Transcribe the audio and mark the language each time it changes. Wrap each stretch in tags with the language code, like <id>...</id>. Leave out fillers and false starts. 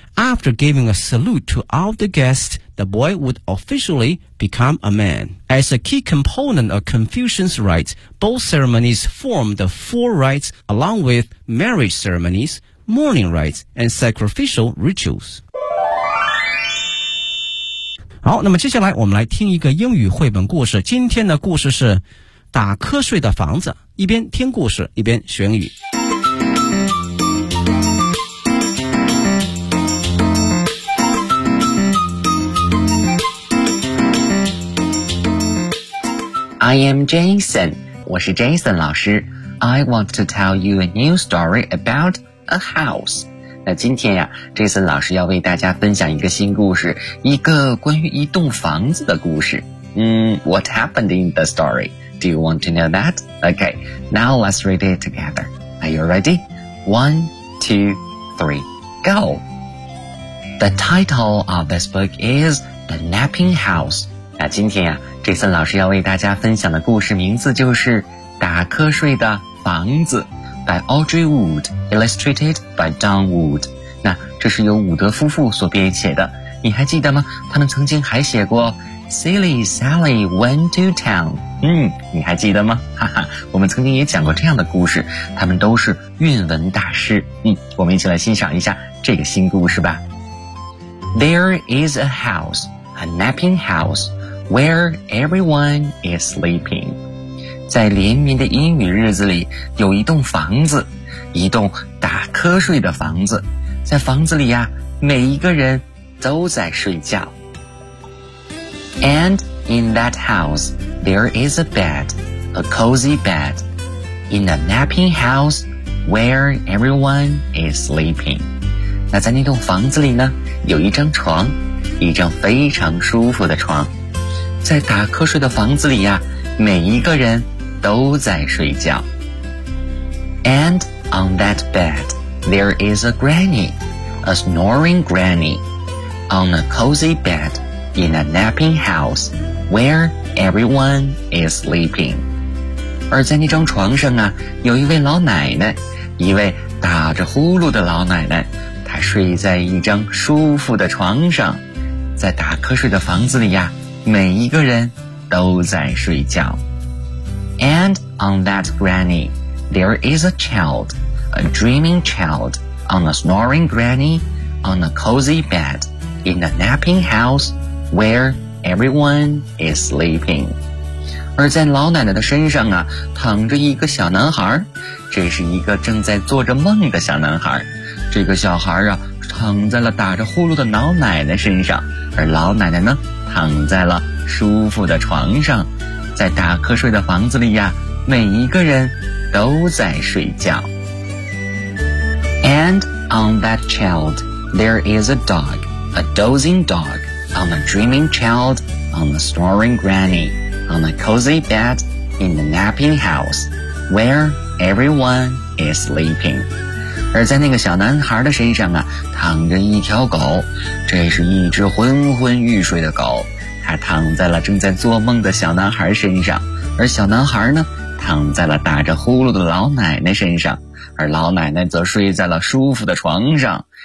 <en>After giving a salute to all the guests, the boy would officially become a man. As a key component of Confucian rites, both ceremonies form the four rites along with marriage ceremonies, mourning rites, and sacrificial rituals.</en> <zh>好，那么接下来我们来听一个英语绘本故事。今天的故事是打瞌睡的房子，一边听故事一边学英语。</zh> <en>I am Jason,</en> <zh>我是 Jason 老师。</zh> <en>I want to tell you a new story about a house.</en> <zh>那今天呀，这次老师要为大家分享一个新故事，一个关于一栋房子的故事。</zh> <en>What happened in the story? Do you want to know that? Okay, now let's read it together. Are you ready? 1, 2, 3, go! The title of this book is The Napping House.</en> <zh>那今天呀，这次老师要为大家分享的故事名字就是打瞌睡的房子。</zh> <en>By Audrey Wood, illustrated by Don Wood.</en> <zh>那这是由伍德夫妇所编写的。你还记得吗？他们曾经还写过 Silly Sally Went to Town. 你还记得吗？哈哈，我们曾经也讲过这样的故事。他们都是韵文大师。我们一起来欣赏一下这个新故事吧。</zh> <en>There is a house, a napping house, where everyone is sleeping.</en> <zh>在连绵的阴雨日子里，有一栋房子，一栋打瞌睡的房子。在房子里呀，每一个人都在睡觉。</zh> <en>And in that house, there is a bed, a cozy bed, in a napping house where everyone is sleeping.</en> <zh>那在那栋房子里呢，有一张床，一张非常舒服的床。在打瞌睡的房子里呀，每一个人都在睡觉。</zh> <en>And on that bed, there is a granny, a snoring granny, on a cozy bed in a napping house where everyone is sleeping.</en> <zh>而在那张床上啊，有一位老奶奶，一位打着呼噜的老奶奶，她睡在一张舒服的床上。在打瞌睡的房子里呀，每一个人都在睡觉。</zh> <en>And on that granny, there is a child, a dreaming child, on a snoring granny, on a cozy bed, in a napping house, where everyone is sleeping.</en> <zh>而在老奶奶的身上啊，躺着一个小男孩，这是一个正在做着梦的小男孩。这个小孩啊，躺在了打着呼噜的老奶奶身上，而老奶奶呢，躺在了舒服的床上。在打瞌睡的房子里呀，每一个人都在睡觉。</zh> <en>And on that child, there is a dog, a dozing dog, on a dreaming child, on a snoring granny, on a cozy bed in the napping house, where everyone is sleeping.</en> <zh>而在那个小男孩的身上啊，躺着一条狗，这是一只昏昏欲睡的狗。他躺在了正在做梦的小男孩身上，而小男孩呢，躺在了打着呼噜的老奶奶身上，而老奶奶则睡在了舒服的床上。</zh>